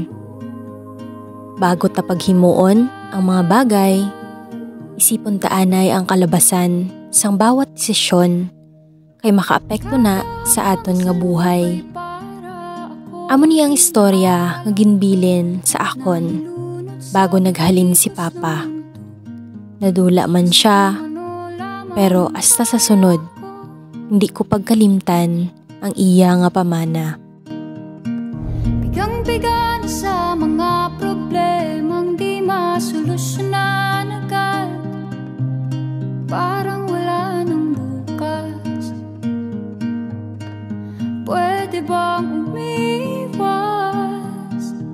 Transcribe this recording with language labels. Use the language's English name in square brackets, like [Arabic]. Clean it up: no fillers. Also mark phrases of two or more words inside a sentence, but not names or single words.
[Hiligaynon] Bago ta paghimuon ang mga bagay, isipon taanay ang kalabasan sang bawat desisyon kay makaapekto na sa aton nga buhay. Amo niyang istorya nga ginbilin sa akon bago naghalin si Papa. Nadula man siya, pero hasta sa sunod, hindi ko pagkalimtan ang iya nga pamana. [Filipino] Bigang-biga na sa mga problemang di masolusyonan agad. Parang wala nang bukas. Pwede bang umiwas?